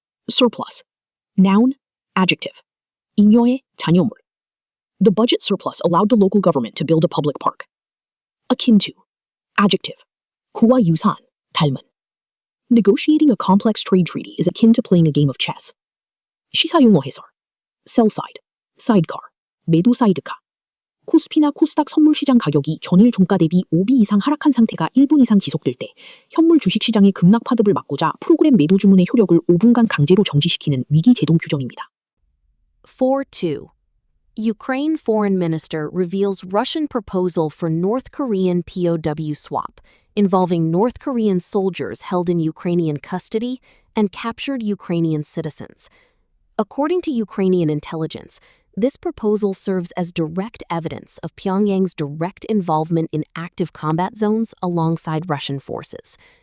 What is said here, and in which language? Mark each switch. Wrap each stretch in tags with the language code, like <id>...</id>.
<ko>Surplus. Noun, adjective. 잉여의 잔여물.</ko> <en>The budget surplus allowed the local government to build a public park.</en> <ko>Akin to. Adjective. 그와 유사한, 닮은.</ko> <en>Negotiating a complex trade treaty is akin to playing a game of chess.</en> <ko>시사용어 해설. Sell side. sidecar, 매도 사이드카. 코스피나 코스닥 선물시장 가격이 전일 종가 대비 5비 이상 하락한 상태가 1분 이상 지속될 때 현물 주식시장의 급락 파급을 막고자 프로그램 매도 주문의 효력을 5분간 강제로 정지시키는 위기 제동 규정입니다. 4-2.</ko> <en>Ukraine Foreign Minister reveals Russian proposal for North Korean POW swap, involving North Korean soldiers held in Ukrainian custody and captured Ukrainian citizens. According to Ukrainian intelligence, this proposal serves as direct evidence of Pyongyang's direct involvement in active combat zones alongside Russian forces.</en>